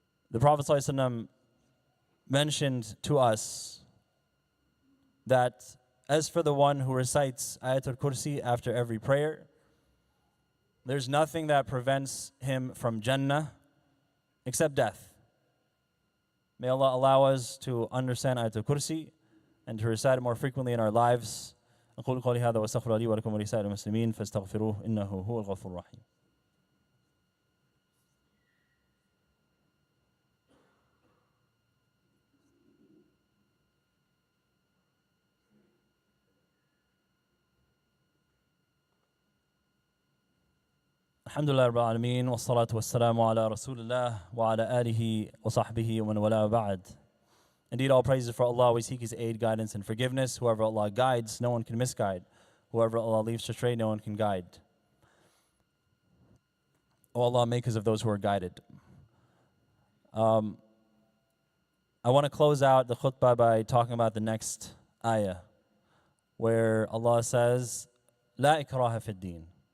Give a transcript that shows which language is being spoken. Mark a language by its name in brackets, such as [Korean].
[English] The Prophet ﷺ mentioned to us that as for the one who recites Ayatul Kursi after every prayer, there's nothing that prevents him from Jannah except death. May Allah allow us to understand Ayatul Kursi and to recite it more frequently in our lives. [Arabic] أقول قولي هذا وأستغفر لي ولكم ولسائر المسلمين فاستغفروه إنه هو الغفور الرحيم. الحمد لله رب العالمين والصلاة والسلام على رسول الله وعلى آله وصحبه ومن والاه بعد. [English] Indeed, all praises for Allah. We seek His aid, guidance, and forgiveness. Whoever Allah guides, no one can misguide. Whoever Allah leaves astray, no one can guide. O Allah, make us of those who are guided. I want to close out the khutbah by talking about the next ayah, where Allah says, [Arabic] لا إكراه في الدين.